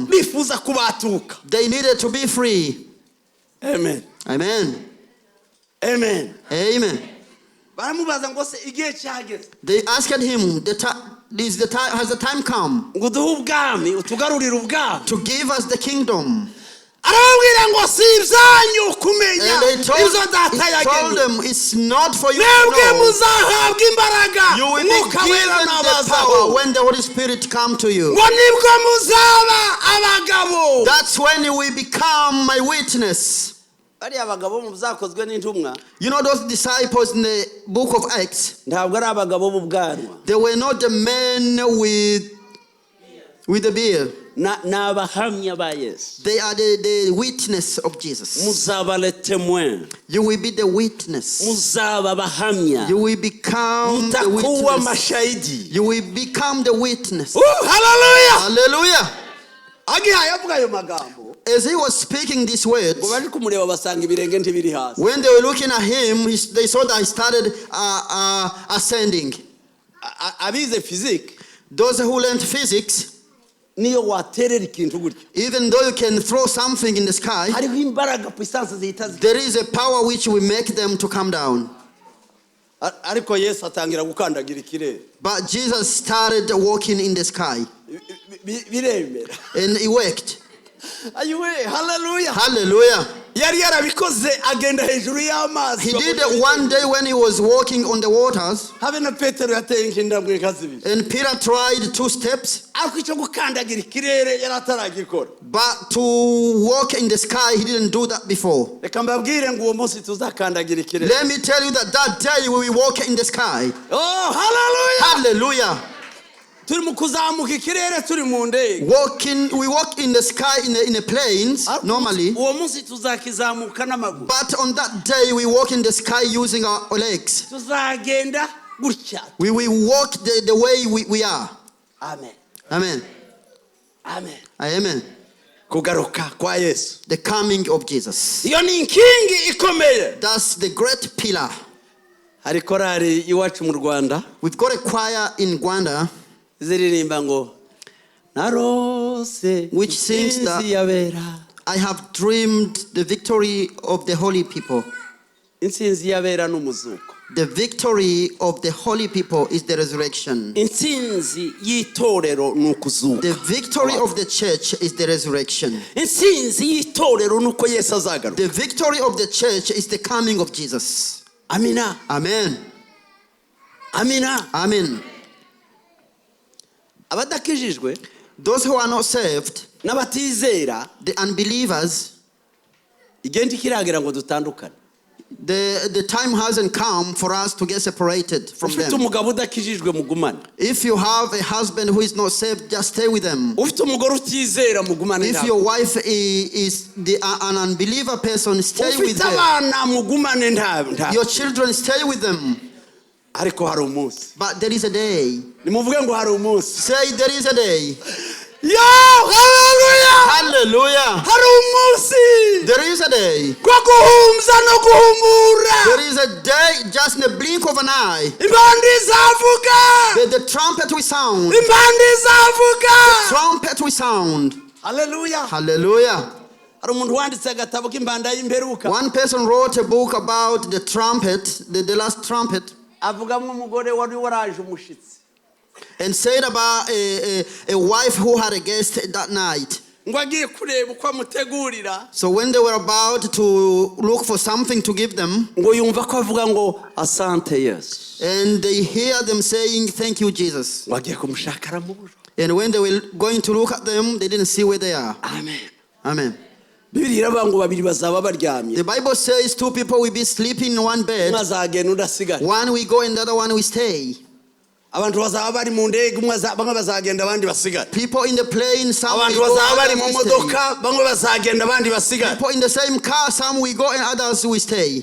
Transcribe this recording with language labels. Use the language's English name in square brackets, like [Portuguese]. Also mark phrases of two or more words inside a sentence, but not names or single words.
[English] They needed to be free. Amen. Amen. Amen. Amen. They asked him, has the time come to give us the kingdom? [Kinyarwanda] arababwira ngo si ibyanyu kumenya [English] And he told them, it's not for you to know. [Kinyarwanda] muzahabwa imbaraga [English] You will be given the power when the Holy Spirit come to you. [Kinyarwanda] ngo nibwo muzaba abagabo. [English] That's when you will become my witness. [Kinyarwanda] bariya abagabo mu byakozwe n'intumwa, [English] You know those disciples in the book of Acts, [Kinyarwanda] ntabwo ari abagabo b'ubwanwa, [English] they were not the men with the beard. [Kinyarwanda] n'abahamya ba Yesu. [English] They are the witness of Jesus. [Kinyarwanda] muzaba [French] le témoin, [English] You will be the witness. [Kinyarwanda] muzaba bahamya, [English] You will become the [Swahili] mutakuwa [English] witness. [Swahili] mashahidi. [English] You will become the witness. Hallelujah. Hallelujah. [Kinyarwanda] agiye avuga ayo magambo, [English] As he was speaking these words, [Kinyarwanda] ngo bari kumureba basanga ibirenge ntibiri hasi. [English] when they were looking at him, they saw that he started ascending. [Kinyarwanda] abize physique, [English] Those who learned physics, [Kinyarwanda] niyo waterera ikintu gutyo, [English] even though you can throw something in the sky, [Kinyarwanda] hariho imbaraga puissance zihita [English] there is a power which will make them to come down. [Kinyarwanda] ariko Yesu atangira gukandagira ikirere. [English] But Jesus started walking in the sky, [Kinyarwanda] biremera. [English] and he worked. [Kinyarwanda] ayiwe, hallelujah. [English] Hallelujah. [Kinyarwanda] yari yarabikoze agenda hejuru y'amazi. [English] He did it one day when he was walking on the waters, [Kinyarwanda] habe na Petero yateye nk'indambwe nkazibiri, [English] and Peter tried 2 steps, [Kinyarwanda] ariko icyo gukandagira ikirere yari ataragikora. [English] but to walk in the sky, he didn't do that before. [Kinyarwanda] reka mbabwire ngo uwo munsi tuzakandagira ikirere. [English] Let me tell you that day we will walk in the sky. Oh, hallelujah. Hallelujah. [Kinyarwanda] turi mu kuzamuka ikirere, turi mu ndege. [English] We walk in the sky in the planes normally, [Kinyarwanda] uwo munsi tuzakizamuka n'amaguru, [English] but on that day we walk in the sky using our legs. [Kinyarwanda] tuzagenda gutya. [English] We will walk the way we are. Amen. Amen. Amen. Amen. [Kinyarwanda] kugaruka kwa Yesu, [English] The coming of Jesus. [Kinyarwanda] iyo ni inkingi ikomeye. [English] That's the great pillar. [Kinyarwanda] hari korari iwacu mu Rwanda [English] We've got a choir in Rwanda [Kinyarwanda] ziririmba ngo narose, [English] which sings that [Kinyarwanda] yabera. [English] I have dreamed the victory of the holy people. [Kinyarwanda] Intsinzi yabera n'umuzuko. [English] The victory of the holy people is the resurrection. [Kinyarwanda] Intsinzi y'itorero n'ukuzuka. [English] The victory of the church is the resurrection. [Kinyarwanda] Intsinzi y'itorero nuko Yesu azagaruka. [English] The victory of the church is the coming of Jesus. [Kinyarwanda] Amina. [English] Amen. [Kinyarwanda] Amina. [English] Amen. [Kinyarwanda] abadakijijwe, [English] Those who are not saved, [Kinyarwanda] n'abatizera, [English] the unbelievers, [Kinyarwanda] igenda ikiragera ngo dutandukane. [English] the time hasn't come for us to get separated from [Kinyarwanda] ufite [English] them. [Kinyarwanda] umugabo udakijijwe mugumane. [English] If you have a husband who is not saved, just stay with them. [Kinyarwanda] ufite umugore utizera mugumane. [English] If your wife is an unbeliever person, stay with [Kinyarwanda] ufite [English] them. [Kinyarwanda] abana mugumane nta. [English] Your children, stay with them. [Kinyarwanda] ariko hari umunsi. [English] But there is a day. [Kinyarwanda] nimuvuge ngo hari umunsi. [English] Say there is a day. Yo, hallelujah. Hallelujah. [Kinyarwanda] hari umunsi. [English] There is a day. [Kinyarwanda] kwa guhumza no guhumura. [English] There is a day, just in the blink of an eye. [Kinyarwanda] impande zavuga. [English] The trumpet will sound. [Kinyarwanda] impande zavuga. [English] Trumpet will sound. Hallelujah. Hallelujah. [Kinyarwanda] hari umuntu wanditse agatabo k'impanda y'imperuka. [English] One person wrote a book about the trumpet, the last trumpet, [Kinyarwanda] avugamo umugore wari waraje umushitsi. [English] and said about a wife who had a guest that night. [Kinyarwanda] ngo agiye kureba uko amutegurira. [English] So when they were about to look for something to give them, [Kinyarwanda] ngo yumva ko avuga ngo asante Yesu. [English] and they hear them saying, "Thank you, Jesus." [Kinyarwanda] ngo agiye kumushaka aramubura. [English] And when they were going to look at them, they didn't see where they are. Amen. Amen. [Kinyarwanda] Bibiri iravuga ngo babiri bazaba baryamye. [English] The Bible says 2 people will be sleeping in one bed. [Kinyarwanda] umwe azagenda undi asigara. [English] One will go and the other one will stay. [Kinyarwanda] abantu bazaba bari mu ndege, bamwe bazagenda abandi basigara. [English] People in the plane, some will [Kinyarwanda] abantu [English] go, [Kinyarwanda] bazaba bari [English] others [Kinyarwanda] mu [English] will stay. [Kinyarwanda] modoka, bamwe bazagenda abandi basigara. [English] People in the same car, some will go and others will stay.